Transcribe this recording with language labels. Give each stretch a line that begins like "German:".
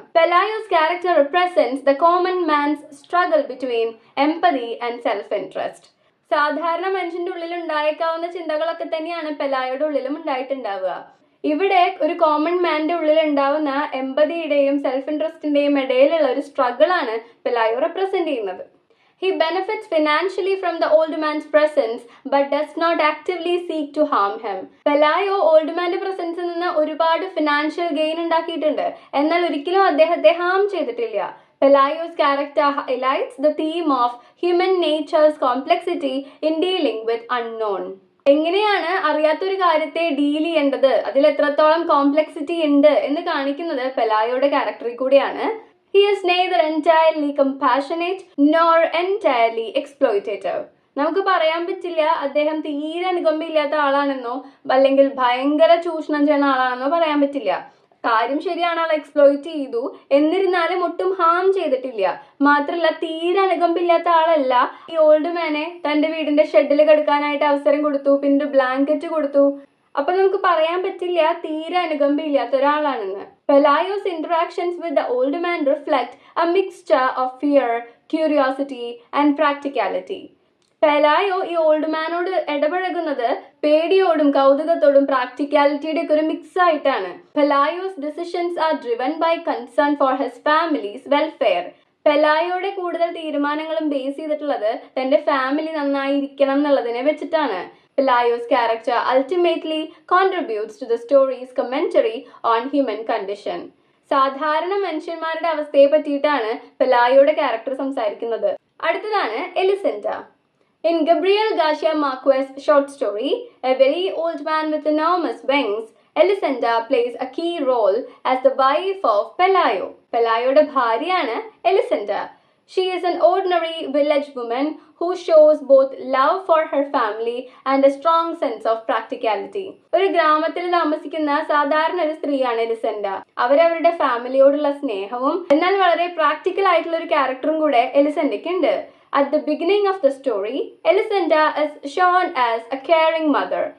English: Pelayo's character represents the common man's struggle between empathy and self-interest.
Malayalam: സാധാരണ മനുഷ്യന്റെ ഉള്ളിൽ ഉണ്ടായേക്കാവുന്ന ചിന്തകളൊക്കെ തന്നെയാണ് പെലായോയുടെ ഉള്ളിലും ഉണ്ടായിട്ടുണ്ടാവുക. ഇവിടെ ഒരു കോമൺ മാന്റെ ഉള്ളിൽ ഉണ്ടാവുന്ന എമ്പതിയുടെയും സെൽഫ് ഇൻട്രസ്റ്റിന്റെയും ഇടയിലുള്ള ഒരു സ്ട്രഗിൾ ആണ് പെലായോ റെപ്രസെന്റ് ചെയ്യുന്നത്.
English: He benefits financially from the old man's presence but does not actively seek to harm him.
Malayalam: പെലായോ old മാന്റെ പ്രസൻസിൽ നിന്ന് ഒരുപാട് ഫിനാൻഷ്യൽ ഗെയിൻ ഉണ്ടാക്കിയിട്ടുണ്ട്. എന്നാൽ ഒരിക്കലും അദ്ദേഹത്തെ ഹാം ചെയ്തിട്ടില്ല.
English: Pelayo's character highlights the theme of human nature's complexity in dealing with unknown.
Malayalam: എങ്ങനെയാണ് അറിയാത്തൊരു കാര്യത്തെ ഡീൽ ചെയ്യേണ്ടത്, അതിൽ എത്രത്തോളം കോംപ്ലക്സിറ്റി ഉണ്ട് എന്ന് കാണിക്കുന്നത് പെലായോയുടെ ക്യാരക്ടറിൽ കൂടിയാണ്.
English: He is neither entirely compassionate nor entirely exploitative.
Malayalam: നമുക്ക് പറയാൻ പറ്റില്ല അദ്ദേഹം തീരെ അനുകമ്പയില്ലാത്ത ആളാണെന്നോ അല്ലെങ്കിൽ ഭയങ്കര ചൂഷണം ചെയ്യുന്ന ആളാണെന്നോ പറയാൻ പറ്റില്ല. കാര്യം ശരിയാണ്, ആൾ എക്സ്പ്ലോയിറ്റ് ചെയ്തു, എന്നിരുന്നാലും ഒട്ടും ഹാം ചെയ്തിട്ടില്ല. മാത്രല്ല തീരെ അനുകമ്പില്ലാത്ത ആളല്ല. ഈ ഓൾഡ് മാനെ തന്റെ വീടിന്റെ ഷെഡിൽ കിടക്കാനായിട്ട് അവസരം കൊടുത്തു, പിന്നെ ബ്ലാങ്കറ്റ് കൊടുത്തു. അപ്പൊ നമുക്ക് പറയാൻ പറ്റില്ല തീരെ അനുകമ്പയില്ലാത്ത ഒരാളാണെന്ന്.
English: Pelayo's interactions with the old man reflect a mixture of fear, curiosity and practicality.
Malayalam: പെലായോ ഈ ഓൾഡ് മാനോട് ഇടപഴകുന്നത് പേടിയോടും കൗതുകത്തോടും പ്രാക്ടിക്കാലിറ്റിയുടെ ഒക്കെ ഒരു മിക്സ് ആയിട്ടാണ്.
English: Pelayo's decisions are driven by concern for his family's welfare.
Malayalam: പെലായോയുടെ കൂടുതൽ തീരുമാനങ്ങളും ബേസ് ചെയ്തിട്ടുള്ളത് തന്റെ ഫാമിലി നന്നായിരിക്കണം എന്നുള്ളതിനെ വെച്ചിട്ടാണ്.
English: Pelayo's character ultimately contributes to the story's commentary on human condition.
Malayalam: സാധാരണ മനുഷ്യന്മാരുടെ അവസ്ഥയെ പറ്റിയിട്ടാണ് പെലായോയുടെ ക്യാരക്ടർ സംസാരിക്കുന്നത്. അടുത്തതാണ് എലിസെൻഡ.
English: In Gabriel Garcia Marquez's short story, A Very Old Man with Enormous Wings, Elisenda plays a key role as the wife of Pelayo.
Malayalam: പെലായോയുടെ ഭാര്യയാണ് എലിസെൻഡ.
English: She is an ordinary village woman who shows both love for her family and a strong sense of practicality.
Malayalam: ഒരു ഗ്രാമത്തിൽ താമസിക്കുന്ന സാധാരണ ഒരു സ്ത്രീയാണ് എലിസെൻഡ. അവരവരുടെ ഫാമിലിയോടുള്ള സ്നേഹവും എന്നാൽ വളരെ പ്രാക്ടിക്കൽ ആയിട്ടുള്ള ഒരു ക്യാരക്ടറും കൂടെ എലിസെൻഡയ്ക്ക് ഉണ്ട്.
English: At the beginning of the story, Elisenda is shown as a caring mother.